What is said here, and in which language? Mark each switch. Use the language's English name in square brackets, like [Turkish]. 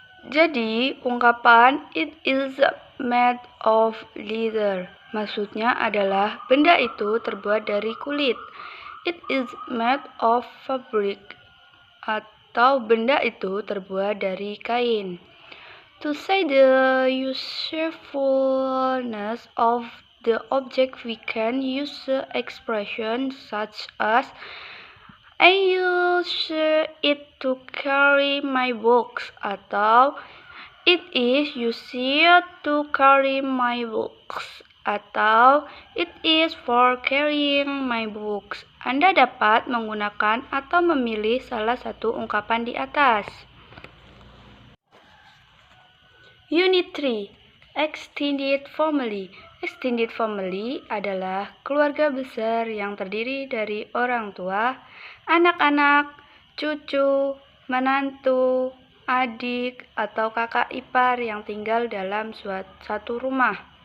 [Indonesian] Jadi, ungkapan [English] it is made of leather [Indonesian] maksudnya adalah benda itu terbuat dari kulit. [English] It is made of fabric, [Indonesian] atau benda itu terbuat dari kain. [English] To say the usefulness of the object, we can use the expression such as I use it to carry my books, atau it is used to carry my books, atau it is for carrying my books. [Indonesian] Anda dapat menggunakan atau memilih salah satu ungkapan di atas. Unit 3. Extended Family. Extended family adalah keluarga besar yang terdiri dari orang tua, anak-anak, cucu, menantu, adik, atau kakak ipar yang tinggal dalam satu rumah.